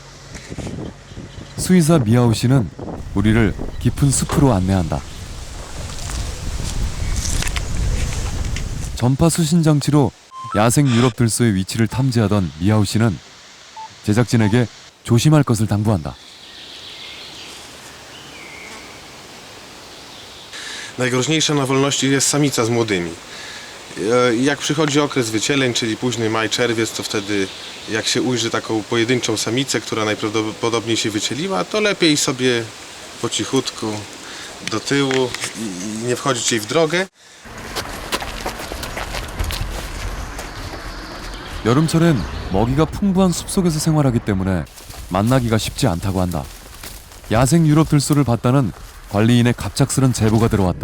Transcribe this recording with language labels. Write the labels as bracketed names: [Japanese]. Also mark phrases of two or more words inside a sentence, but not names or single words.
[Korean] 수의사 미아우 씨는 우리를 깊은 숲으로 안내한다. 전파 수신 장치로 야생 유럽 들소의 위치를 탐지하던 미아우 씨는 제작진에게 조심할 것을 당부한다. [Polish] Najgroźniejsza na wolności jest samica z młodymi. Jak przychodzi okres wycieleń, czyli późny maj, czerwiec, to wtedy jak się ujrzy taką pojedynczą samicę, która najprawdopodobniej się wycieliła, to lepiej sobie po cichutku do tyłu i nie wchodzić jej w drogę. [Korean] 여름철엔 먹이가 풍부한 숲속에서 생활하기 때문에 만나기가 쉽지 않다고 한다. 야생 유럽 들소를 봤다는 관리인의 갑작스런 제보가 들어왔다.